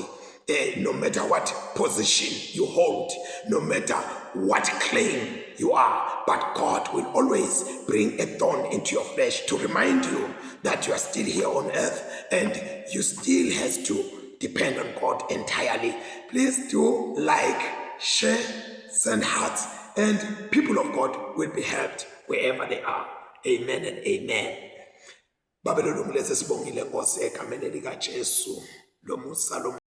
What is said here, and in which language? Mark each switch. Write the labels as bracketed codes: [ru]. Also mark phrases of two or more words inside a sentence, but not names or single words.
[en] No matter what position you hold, no matter what claim you are, but God will always bring a thorn into your flesh to remind you that you are still here on earth and you still has to depend on God entirely. Please do like, share, send hearts, and people of God will be helped wherever they are. Amen and amen. [ss] Babylon, let's sibongile Nkosi egameni lika Jesu lo musa lo